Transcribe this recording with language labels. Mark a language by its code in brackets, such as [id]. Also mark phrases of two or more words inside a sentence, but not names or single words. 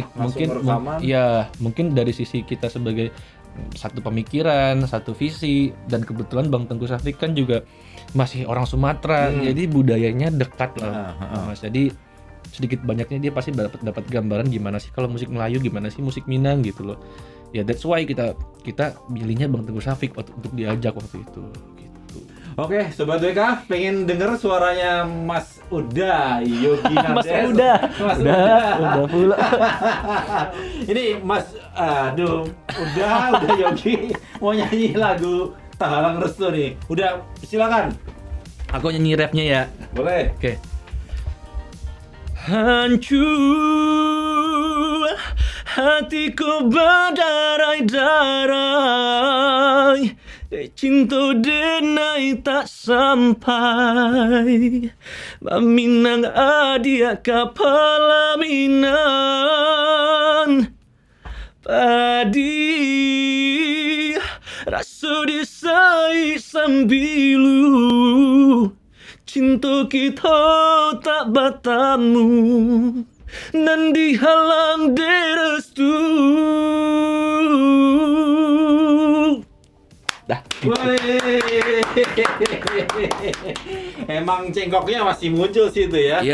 [id] Mungkin dari sisi kita sebagai satu pemikiran, satu visi, dan kebetulan Bang Tengku Safik kan juga masih orang Sumatera, jadi budayanya dekat lah, Mas. Jadi sedikit banyaknya dia pasti dapat gambaran gimana sih kalau musik Melayu, gimana sih musik Minang gitu loh. Ya [en] that's why [id] kita pilihnya Bang Tengku Safik untuk diajak waktu itu. Gitu. Oke, Sobat WK, pengen denger suaranya Mas Uda Yogi Nandes. Udah pula. Ini Mas, udah Yogi mau nyanyi lagu Terhalang Restu nih. Udah, silakan. Aku nyanyi rapnya ya. Boleh. Oke. Hancur hatiku berderai-derai, cinta denai tak sampai, [min] Maminang adia kapalaminan padi rasa disai sambilu, [id] cinta kita tak bertemu dan dihalang restu. Dah. Emang cengkoknya masih muncul sih itu ya?